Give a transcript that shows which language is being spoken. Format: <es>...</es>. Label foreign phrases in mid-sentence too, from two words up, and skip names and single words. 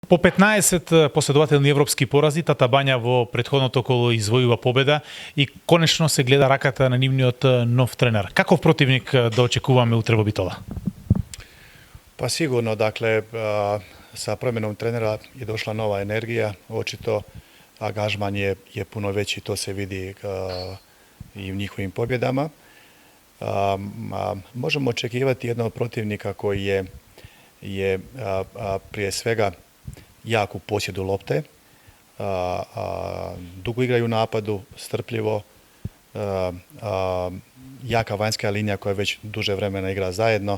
<mk>По 15 последователни европски порази, Тата Бања во претходното коло извојува победа и конечно се гледа раката на нивниот нов тренер. Каков противник да очекуваме утре во Битола?</mk> <hr>Pa sigurno, dakle, sa promjenom trenera je došla nova energija, očito angažman je puno veći, to se vidi i u njihovim pobjedama. Možemo očekivati jednog protivnika koji je prije svega jak u posjedu lopte, dugo igraju u napadu, strpljivo, jaka vanjska linija koja već duže vremena igra zajedno.</hr>